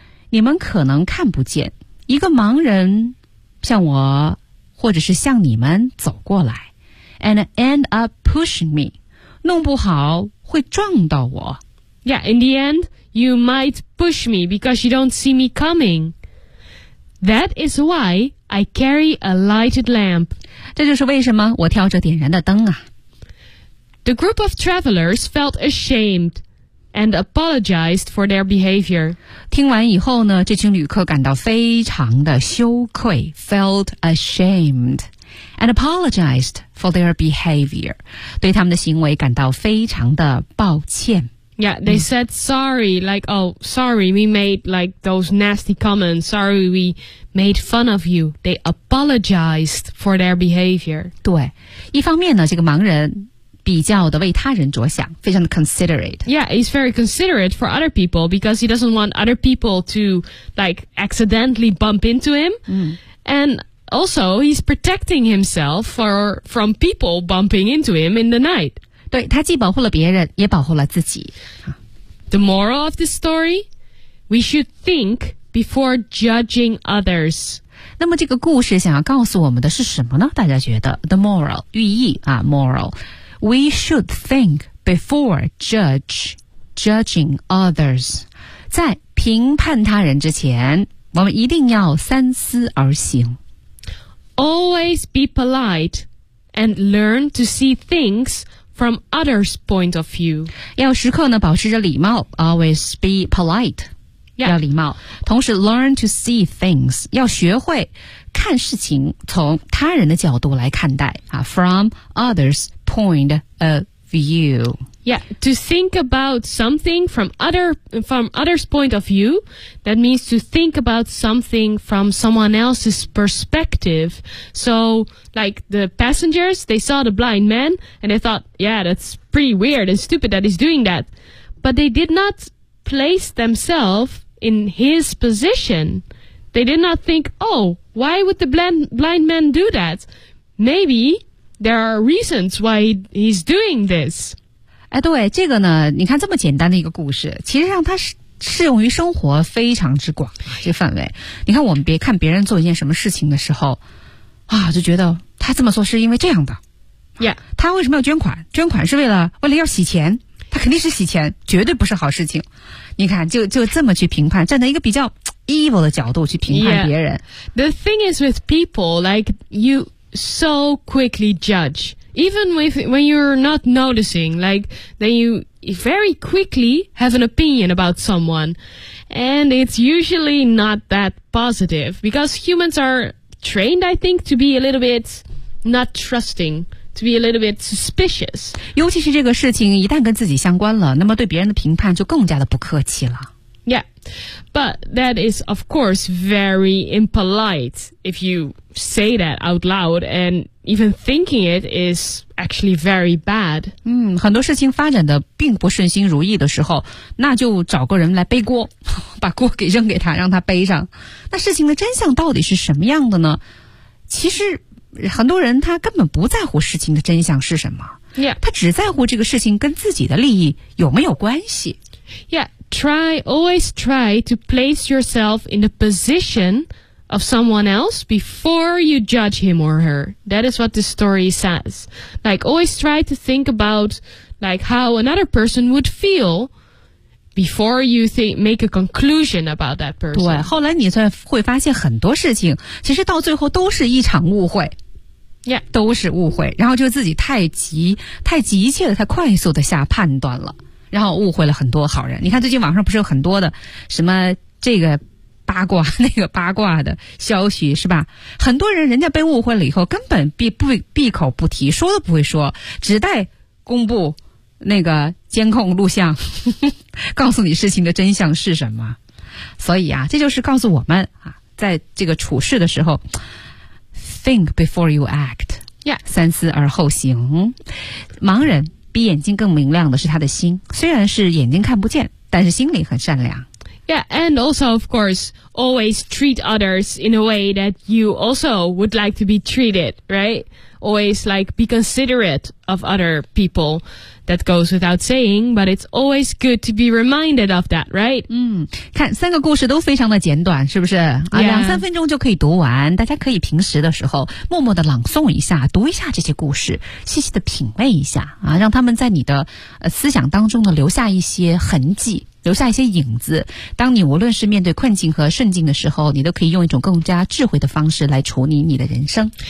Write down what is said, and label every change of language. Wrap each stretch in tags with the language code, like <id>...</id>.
<zh>你们可能看不见一个盲人向我或者是向你们走过来</zh> <en>and end up pushing me.</en> <zh>弄不好会撞到我。</zh> <en>Yeah, in the end, you might push me because you don't see me coming. That is why I carry a lighted lamp.</en> <zh>这就是为什么我挑着点燃的灯啊。</zh> <en>The group of travelers felt ashamed and apologized for their behavior.</en> <zh>听完以后呢，这群旅客感到非常的羞愧</zh> <en>felt ashamed and apologized for their behavior.</en> <zh>对他们的行为感到非常的抱歉。</zh> <en>Yeah, they said sorry, like, oh, sorry, we made, like, those nasty comments. Sorry, we made fun of you. They apologized for their behavior.</en> <zh>对，一方面呢，这个盲人比较的为他人着想非常的 considerate</zh> <en>Yeah, he's very considerate for other people because he doesn't want other people to like accidentally bump into him and also he's protecting himself from people bumping into him in the night</en> <zh>对他既保护了别人也保护了自己</zh> <en>The moral of this story We should think before judging others</en> <zh>那么这个故事想要告诉我们的是什么呢大家觉得</zh> <en>The moral</en> <zh>寓意啊</zh> <en>moralWe should think before judging others.</en> <zh>在评判他人之前，我们一定要三思而行。</zh> <en>Always be polite and learn to see things from others' point of view.</en> <zh>要时刻呢保持着礼貌。</zh> <en>Always be polite. Yeah.</en> <zh>要礼貌。同时</zh> <en>learn to see things.</en> <zh>要学会看事情从他人的角度来看待。</zh> <en>From others. Point of view. Yeah, to think about something from others' point of view, that means to think about something from someone else's perspective. So, like the passengers, they saw the blind man and they thought, yeah, that's pretty weird and stupid that he's doing that. But they did not place themselves in his position. They did not think, oh, why would the blind man do that? Maybe there are reasons why he's doing this.</en> <zh>哎，对，这个呢，你看这么简单的一个故事，其实让他是。适用于生活非常之广这个范围。你看我们别看别人做一件什么事情的时候啊，就觉得他这么说是因为这样的。</zh> <en>Yeah.</en> <zh>他为什么要捐款？捐款是为了要洗钱，他肯定是洗钱，绝对不是好事情。你看就这么去评判，站在一个比较 evil 的角度去评判别人。</zh> <en>Yeah. The thing is with people, like you so quickly judge, even when you're not noticing, like then youvery quickly have an opinion about someone, and it's usually not that positive because humans are trained, I think, to be a little bit not trusting, to be a little bit suspicious.</en> <zh>尤其是这个事情一旦跟自己相关了，那么对别人的评判就更加的不客气了。</zh> <en>Yeah, but that is of course very impolite if you say that out loud, and even thinking it isactually very bad.</en> <zh>嗯，很多事情发展的并不顺心如意的时候，那就找个人来背锅，把锅给扔给他，让他背上。那事情的真相到底是什么样的呢？其实很多人他根本不在乎事情的真相是什么。</zh> <en>Yeah.</en> <zh>他只在乎这个事情跟自己的利益有没有关系。</zh> <en>Yeah, always try to place yourself in the position of someone else before you judge him or her. That is what the story says. Like, always try to think about, like, how another person would feel before you make a conclusion about that person.</en> <zh>对，后来你才会发现很多事情其实到最后都是一场误会。</zh> <en>Yeah.</en> <zh>都是误会，然后就自己太急切的太快速的下判断了，然后误会了很多好人。你看最近网上不是有很多的什么这个八卦那个八卦的消息是吧，很多人人家被误会了以后根本闭口不提，说都不会说，只待公布那个监控录像告诉你事情的真相是什么。所以啊，这就是告诉我们啊，在这个处事的时候</zh> <en>think before you act、 yeah.</en> <zh>三思而后行。盲人比眼睛更明亮的是他的心，虽然是眼睛看不见，但是心里很善良。</zh> <en>Yeah, and also, of course, always treat others in a way that you also would like to be treated, right? Always, like, be considerate of other people. That goes without saying, but it's always good to be reminded of that, right?</en> <zh>嗯，看，三个故事都非常的简短，是不是？啊，</zh> <en>yeah.</en> <zh>两三分钟就可以读完，大家可以平时的时候默默的朗诵一下，读一下这些故事，细细的品味一下，啊，让他们在你的思想当中呢留下一些痕迹。留下一些影子，当你无论是面对困境和顺境的时候，你都可以用一种更加智慧的方式来处理你的人生。</zh>